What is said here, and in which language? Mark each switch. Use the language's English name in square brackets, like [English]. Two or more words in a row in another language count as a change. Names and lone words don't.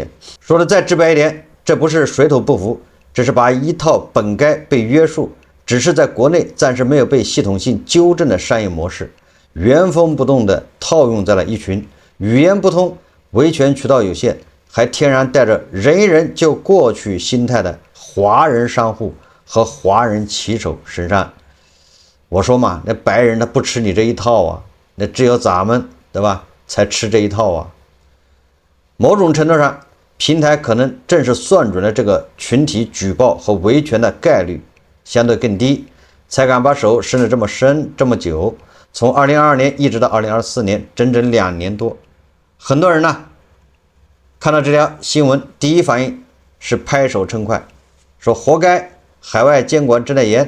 [Chinese] 說的再直白一點，這不是水土不服，這是把一套本該被約束，只是在國內暫時沒有被系統性糾正的商業模式，原封不動地套用在了一群語言不通、維權渠道有限，還天然帶着人一人就過去心態的華人商戶和華人騎手身上。我說嘛，那白人他不吃你這一套啊，那只有咱們，對吧，才吃这一套啊。某種程度上，平台可能正是算準了这個群體舉報和維權的概率相對更低，才敢把手伸得這麼深這麼久，從2022年一直到2024年，整整2年多。很多人呢看到這條新聞，第一反應是拍手稱快，說活該海外監管真的嚴。